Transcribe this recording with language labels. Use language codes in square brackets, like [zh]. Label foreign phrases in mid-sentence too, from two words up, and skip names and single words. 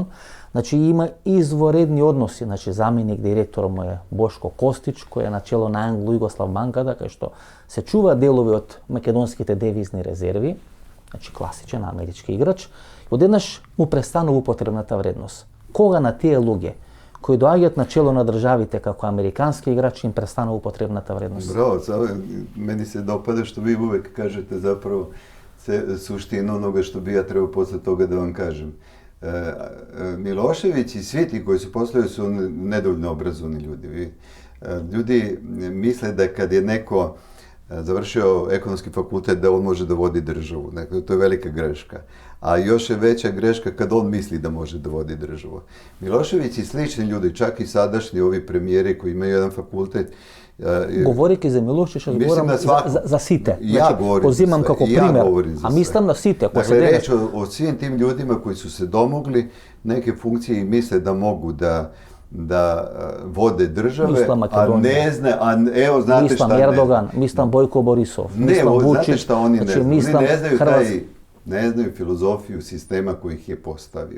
[mk] Значи има изворедни односи, значи заменик директор му е Бошко Костич, кој е начело на Англо-Југослав банката, кај што се чува делови од македонските девизни резерви, значи класичен амерички играч, одеднаш му престанува употребната вредност. Кога на тие луѓе кои доаѓаат на чело на државите како американски играчи им престанува употребната вредност? [sr] Браво, мени се допада што ви увек кажете заправо суштину оноga што би ја требao после тога да вам кажем. Milošević i svi ti koji su poslali su nedovoljno obrazovani ljudi. Ljudi misle da kad je neko završio ekonomski fakultet da on može da vodi državu. Dakle, to je velika greška. A još je veća greška kad on misli da može da vodi državu. Milošević i slični ljudi, čak i sadašnji ovi premijeri koji imaju jedan fakultet, [mk] говорејќи за Милошиć, говорам за сите. [sr] Ja govorim [mk] позимам како пример, а мислам на сите. [sr] Dakle, reč o svim tim ljudima koji su se domogli neke funkcije i misle da mogu da vode države, a ne zna, evo znate šta ne. Mislim Erdogan, mislim Bojko Borisov, mislim Vučić. Znate šta oni ne znaju? Oni ne znaju filozofiju sistema koji ih je postavio.